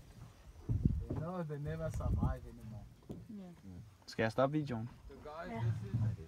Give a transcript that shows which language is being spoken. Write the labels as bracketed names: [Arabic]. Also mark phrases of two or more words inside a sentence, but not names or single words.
[English] they know they never survive anymore. Yeah. [Norwegian] Skal jeg stoppe videoen? [English] So guys, Yeah. this is